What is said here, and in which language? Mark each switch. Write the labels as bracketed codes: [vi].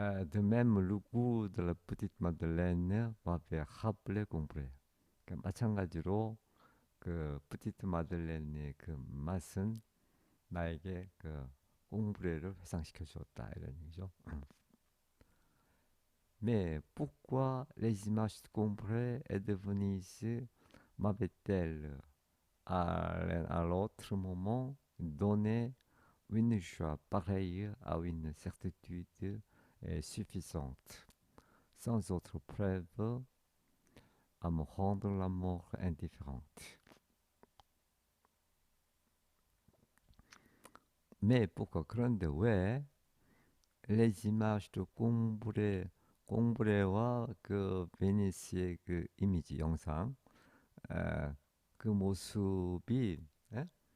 [fr] De même, le goût de la petite Madeleine m'avait rappelé 공부래. [ko] 그러니까 마찬가지로 그 petit 마들렌의 그 맛은 나에게 그 옹브레를 회상시켜 주었다 이런 얘기죠. [fr] Mais pourquoi les images de Combray et de Venise m'avaient-elles à l'autre moment donné une joie pareille à une certitude suffisante, sans autre preuve à me rendre la mort indifférente. Mais pourquoi [ko] 그런데 왜 [fr] les images de Combray [ko] 꽁브레와 그 베니스의 그 이미지 영상 그 모습이 에?